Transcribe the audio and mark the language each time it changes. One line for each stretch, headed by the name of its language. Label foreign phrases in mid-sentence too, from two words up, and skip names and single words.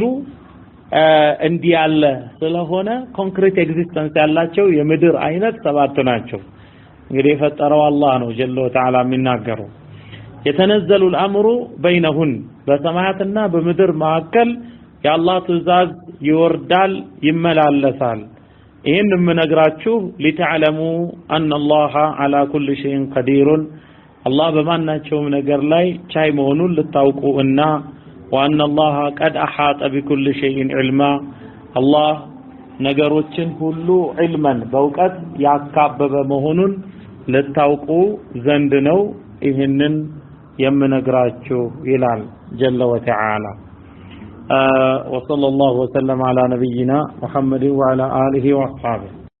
Amharic: እንዲህ ያለ ስለሆነ
English: concrete existence
Amharic: ያላቸው የምድር አይነት 7 ናቸው እንግዲህ የፈጠረው አላህ ነው
Arabic: جل وتعالى
Amharic: የሚናገረው የተነዘሉ
Arabic: الامر بينهن
Amharic: በሰማያትና በምድር መካከል የአላህ ትእዛዝ ይወርዳል ይመላለሳል ይሄን የምነግራችሁ
Arabic: لتعلموا ان الله على كل شيء قدير الله
Amharic: በማናቸውም ነገር ላይ ቻይ መሆኑን ልታውቁና
Arabic: وان الله قد احاط بكل شيء علما الله
Amharic: ነገሮችን ሁሉ
Arabic: علما
Amharic: በእውቀት ያካበበ መሆኑን ልታውቁ ዘንድ ነው ይሄንን የምነግራችሁ ይላል
Arabic: جل وتعالى وصلى الله وسلم على نبينا محمد وعلى آله وصحبه